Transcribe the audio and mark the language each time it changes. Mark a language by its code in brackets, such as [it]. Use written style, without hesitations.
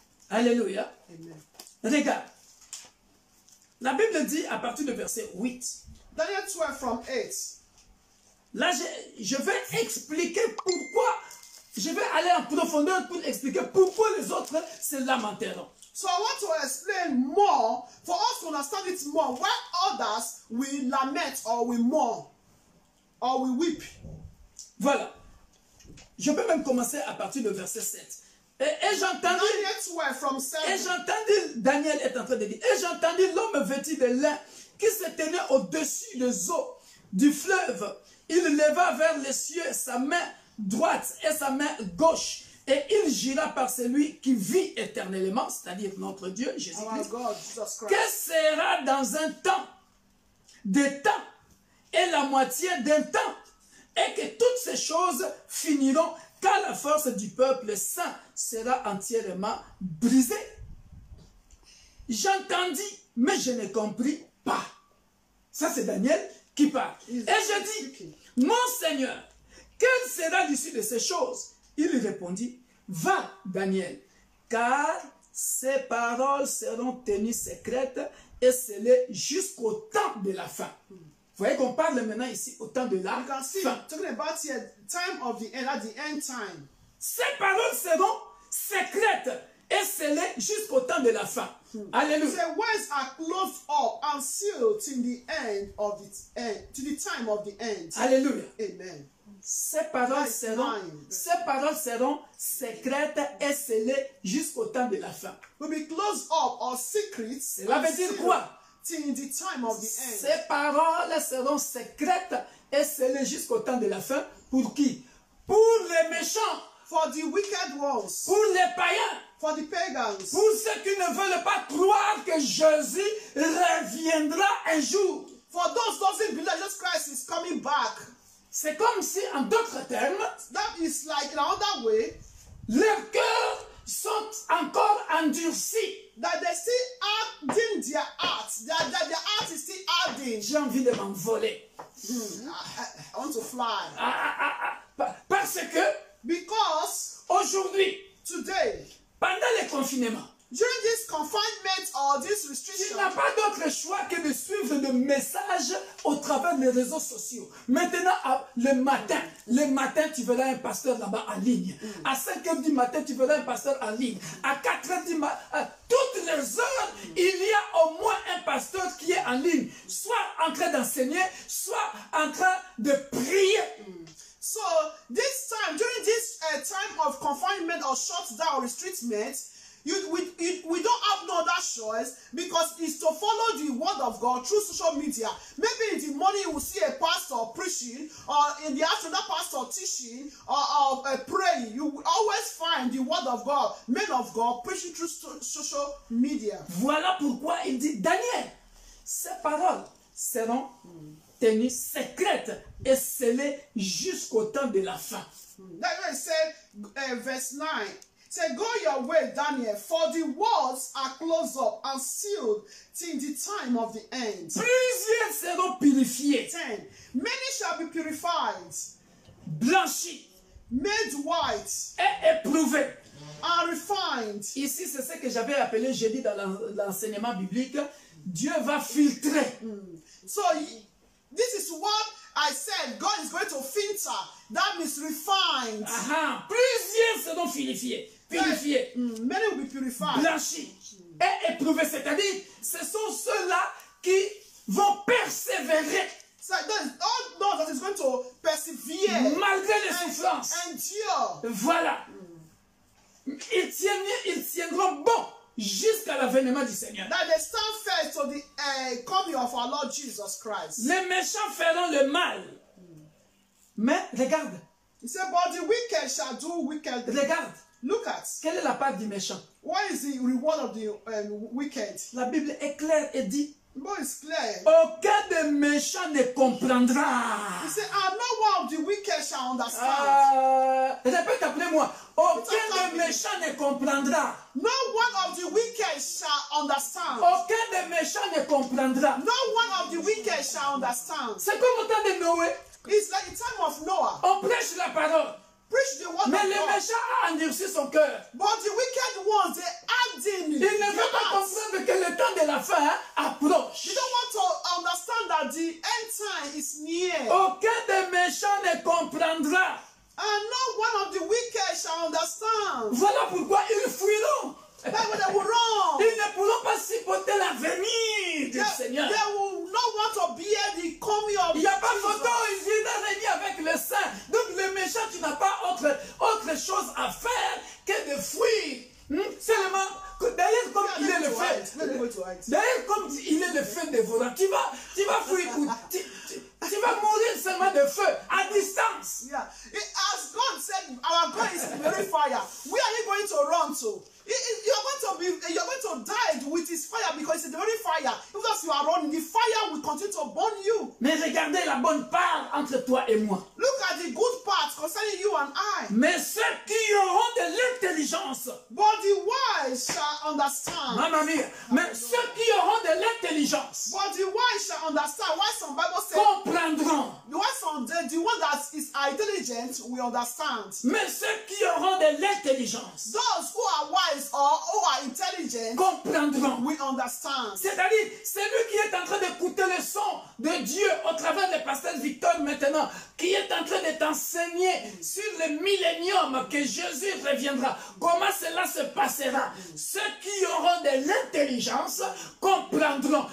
[fr] Alléluia. Amen. Regarde. La Bible dit à partir du verset 8. [en] Daniel 12 from 8. [fr] Là, je vais expliquer pourquoi. Je vais aller en profondeur pour expliquer pourquoi les autres se lamenteront. [en] So I want to explain more for us to understand it more. Why others will lament or will mourn or will weep. [fr] Voilà. Je peux même commencer à partir du verset 7. Et j'entendis, [en] Daniel 12 from 7. [fr] et j'entendis, Daniel est en train de dire, et j'entendis l'homme vêtu de lin qui se tenait au-dessus des eaux du fleuve. Il leva vers les cieux sa main droite et sa main gauche. Et il jura par celui qui vit éternellement, c'est-à-dire notre Dieu, [en] Our [fr] Jésus-Christ, [en] God, Jesus Christ. [fr] que sera dans un temps, des temps, et la moitié d'un temps, et que toutes ces choses finiront quand la force du peuple saint sera entièrement brisée. J'entendis, mais je ne compris pas. Ça, c'est Daniel qui parle. Et je dis, mon Seigneur, quelle sera l'issue de ces choses? Il répondit, va, Daniel, car ces paroles seront tenues secrètes et scellées jusqu'au temps de la fin. Vous voyez qu'on parle maintenant ici au temps de la [en] You can see, [fr] fin. [en] talking about here, time of the end, at the end time. [fr] Ces paroles seront secrètes et scellées jusqu'au temps de la fin. Alléluia. [en] The words are closed up and sealed till the end of the end, to the time of the end. [fr] Alléluia. Amen. Ces paroles seront secrètes et scellées jusqu'au temps de la fin. [en] Will be closed up or secret. [fr] Cela veut dire quoi? [en] Till the time of the end. [fr] Ces paroles seront secrètes et scellées jusqu'au temps de la fin. Pour qui? Pour les méchants, [en] For the wicked ones, [fr] pour les païens, [en] for the pagans, [fr] pour ceux qui ne veulent pas croire que Jésus reviendra un jour. [en] for those who doesn't believe that Jesus Christ is coming back. [fr] C'est comme si, en d'autres termes, [en] That is like in another way [fr] leurs cœurs sont encore endurcis. [en] that they still harden their hearts. That their heart is still hardened. [fr] J'ai envie de m'envoler. [en] I want to fly. [fr] Parce que [en] Because [fr] aujourd'hui, [en] today, [fr] pendant le confinement, [en] during this confinement or this [fr] tu [en] restriction, [fr] n'as pas d'autre choix que de suivre le message au travers des réseaux sociaux. Maintenant, le matin, tu verras un pasteur là-bas en ligne. À 5 h du matin, tu verras un pasteur en ligne. À 4 h du matin, à toutes les heures, il y a au moins un pasteur qui est en ligne. Soit en train d'enseigner, soit en train de prier. [en] so this time, during this time of confinement or shutdown or restriction, we don't have no other choice because it's to follow the word of God through social media. Maybe in the morning you will see a pastor preaching, or in the afternoon that pastor teaching or praying. You will always find the word of God, men of God preaching through social media. [fr] Voilà pourquoi il dit, Daniel, ces paroles seront tenues secrètes et scellées jusqu'au temps de la fin. [en] That's why it said, verse 9. Say, go your way, Daniel, for the words are closed up and sealed till the time of the end. [fr] Plusieurs seront purifiés, [en] 10. Many shall be purified, [fr] blanchis [en] made white, [fr] et éprouvés. [en] and refined. [fr] Ici, c'est ce que j'avais appelé, j'ai dit dans l'enseignement biblique, Dieu va filtrer. [en] So, this is what I said. God is going to filter. That means refined. [fr] Plusieurs seront purifiés, [en] Many will be purified. [fr] blanchis et éprouvés. C'est-à-dire, ce sont ceux-là qui vont persévérer [en] So, all those that is going to persevere [fr] malgré les souffrances. [en] endure. [fr] Voilà. Ils tiendront bon jusqu'à l'avènement du Seigneur. [en] That they stand first to the coming of our Lord Jesus Christ. [fr] Les méchants feront le mal. Mais regarde, [en] He said, but the wicked shall do wickedly. [fr] regarde. [en] Look at, [fr] Quelle est la part du méchant? [en] what is the reward of the wicked? [fr] La Bible est claire et dit, [en] But it's clear. [fr] aucun des méchants ne comprendra. [en] He said, and no one of the wicked shall understand. [fr] Répète après moi. Aucun des méchants ne comprendra. [en] No one of the wicked shall understand. [fr] Aucun des méchants ne comprendra. [en] No one of the wicked shall understand. [fr] C'est comme au temps de Noé. [en] It's like the time of Noah. [fr] On prêche la parole. [en] Preach the word [fr] Mais [en] of [fr] le [en] God. [fr] méchant a endurci son cœur. [en] But the wicked ones, they act in [fr] Il ne veut pas comprendre que le temps de la fin approche. [en] You don't want to understand that the end time is near. [fr] Aucun des méchants ne comprendra. [en] And no one of the wicked shall understand. [fr] Voilà pourquoi ils fuiront. [en] That's what they will run. [fr] Ils ne pourront pas supporter l'avenir du Seigneur. [en] They will not want to bear the coming of [fr] Il n'y a pas [en] Jesus. [fr] photo, il viendra régner avec le saint. Donc le méchant, tu n'as pas autre chose à faire que de fuir. Seulement, d'ailleurs comme il est le fait, d'ailleurs comme il est le feu dévorant, tu vas fuir, tu vas mourir seulement de feu, à distance. [en] Yeah. As God said, our God is very fire. Where are you going to run to? You're going to die with his fire because it's the very fire. Even if you are running, the fire will continue to burn you. [fr] Mais regardez la bonne part entre toi et moi. [en] Look at the good part concerning you and I. [fr] Mais ceux qui auront de l'intelligence, [en] But the wise shall understand. [fr] mamma mia, mais ceux qui auront de l'intelligence [en] But the wise shall understand. Why some Bible says [fr] comprendront. [en] why some the one that is intelligent will understand. [fr] Mais ceux qui auront de l'intelligence [en] Those who are wise or who are intelligent [fr] comprendront. [en] will understand. [fr] C'est-à-dire, celui qui est en train d'écouter le son de Dieu au travers de pasteur Victor maintenant, qui est en train de t'enseigner sur le millénium que Jésus reviendra, comment cela se passera. Ceux qui auront de l'intelligence comprendront.